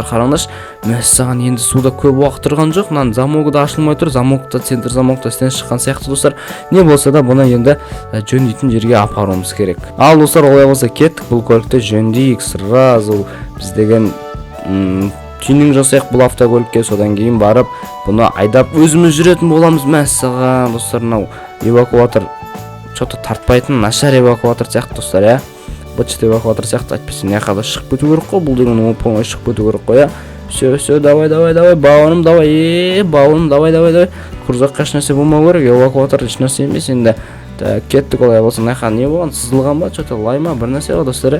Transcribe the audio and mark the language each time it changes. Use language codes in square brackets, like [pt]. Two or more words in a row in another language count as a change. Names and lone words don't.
[kk] Қараңдаршы, мәссаған, енді суда көп уақыт тұрған жоқ, мына замогы да ашылмай тұр, замокта, центр замокта істен шыққан сияқты достар. Не болса да бұны енді жөндейтін жерге апаруымыз керек. Ал достар, олай болса кеттік, бұл көлікті жөндейік сразу. Біз деген тюнинг жасайық бұл автокөлікке, содан кейін барып бұны айдап өзіміз жүретін боламыз. Мәссаған достар, мынау эвакуатор что-то тартпайтын нашар эвакуатор сияқты достар, иә. Бычыт эвакуатор сияқты, айтпаса мына жаққа шығып кету керек қой, бұл деген оп-оңай шығып кету керек қой, иә. [ru] Все, давай, бауырым, давай, бауырым, давай. [kk] Крузакқа еш нәрсе болмау керек, эвакуатор еш нәрсе емес енді. Так, кеттік, олай болса, мына жаққа не болған, сызылған ба, что-то лай ма, бір нәрсе бар достар.